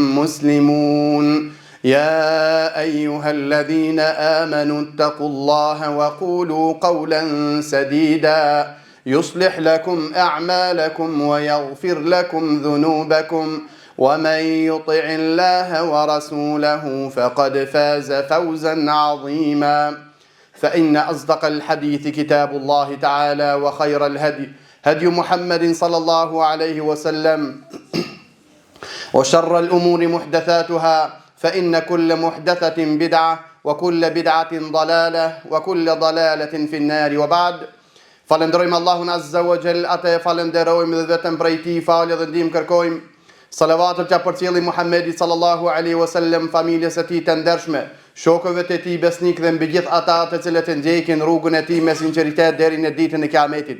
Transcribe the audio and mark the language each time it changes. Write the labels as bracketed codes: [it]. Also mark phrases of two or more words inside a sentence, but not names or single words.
[ar] مسلمون يا أيها الذين آمنوا اتقوا الله وقولوا قولا سديدا يصلح لكم أعمالكم ويغفر لكم ذنوبكم ومن يطع الله ورسوله فقد فاز فوزا عظيما فإن أصدق الحديث كتاب الله تعالى وخير الهدي هدي محمد صلى الله عليه وسلم وشر الأمور محدثاتها فإن كل محدثة بدعة وكل بدعة ضلالة وكل ضلالة في النار وبعد [sq] فلندرojmë Allahun Azza wa Jall, atë falenderojmë dhe vetëm prej tij falje dhe ndihmë kërkojmë. Salavatut që përcjelli Muhammedi [ar] صلى الله عليه وسلم, [sq] familjes së tij të ndershme, shokëve të tij besnik dhe mbi gjithë ata të cilët e ndjekin rrugën e tij me sinqeritet deri në ditën e Kiametit.